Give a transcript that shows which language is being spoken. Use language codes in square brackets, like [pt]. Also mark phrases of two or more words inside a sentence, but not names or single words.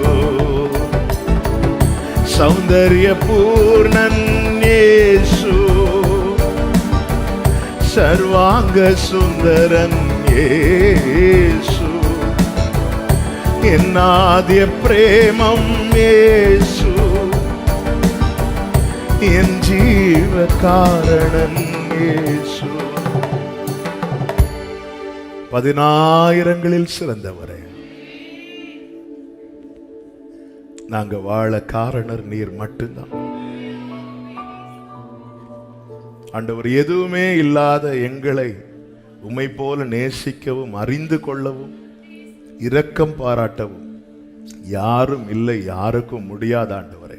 [ml] സൗന്ദര്യപൂർണൻ യേശു, സർവാംഗ സുന്ദരൻ യേശു, എന്നാദ്യ പ്രേമം യേശു, എൻ ജീവകാരണൻ യേശു. [ta] பதினாயிரங்களில் சிறந்தவரே, நாங்க வாழ காரணர் நீர் மட்டும்தான். ஆண்டவர், எதுவுமே இல்லாத எங்களை உம்மை போல நேசிக்கவும் அறிந்து கொள்ளவும் இரக்கம் பாராட்டவும் யாரும் இல்லை, யாருக்கும் முடியாத ஆண்டவரே.